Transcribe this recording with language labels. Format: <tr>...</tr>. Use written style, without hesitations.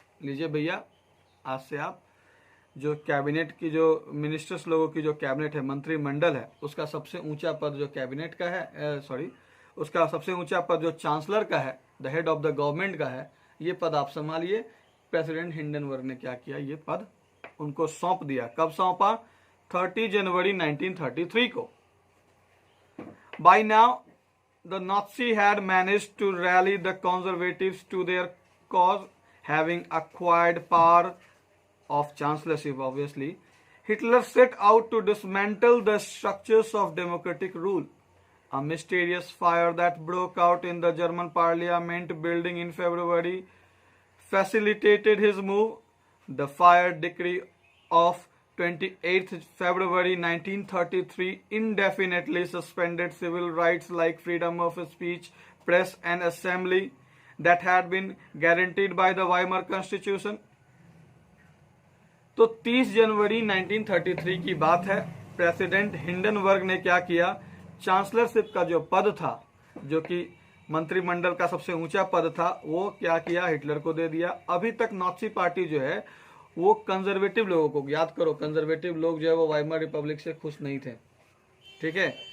<hi>लीजिए भैया, आज से आप जो कैबिनेट की, जो मिनिस्टर्स लोगों की जो कैबिनेट है, मंत्रिमंडल है, उसका सबसे ऊंचा पद जो कैबिनेट का है, उसका सबसे ऊंचा पद जो चांसलर का है, the head of the government का है, ये पद आप संभालिए। प्रेसिडेंट हिंडनबर्ग ने क्या किया, ये पद उनको सौंप दिया। कब सौंपा? 30 जनवरी 1933 को।</hi> <en>By now the Nazi had managed to rally the conservatives to their cause, having acquired power of chancellorship. Obviously, Hitler set out to dismantle the structures of democratic rule. A mysterious fire that broke out in the German parliament building in February facilitated his move. The fire decree of 28th February 1933 indefinitely suspended civil rights like freedom of speech, press and assembly that had been guaranteed by the Weimar Constitution.</en> <hi>तो 30 जनवरी 1933 की बात है। President Hindenburg ने क्या किया, चांसलरशिप का जो पद था, जो कि मंत्रिमंडल का सबसे ऊंचा पद था, वो क्या किया, हिटलर को दे दिया। अभी तक नाजी पार्टी जो है वो कंजर्वेटिव लोगों को, याद करो, कंजर्वेटिव लोग जो है वो वाइमर रिपब्लिक से खुश नहीं थे, ठीक है।</hi>